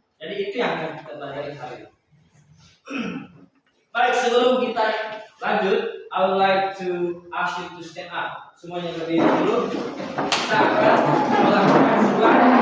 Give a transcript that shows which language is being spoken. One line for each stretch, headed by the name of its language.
Indonesian: Jadi itu yang akan kita pelajari hari ini. Baik, sebelum kita lanjut,
English: I would like to ask you to stand up.
Indonesian: Semuanya berdiri dulu. Kita akan melakukan sebuah.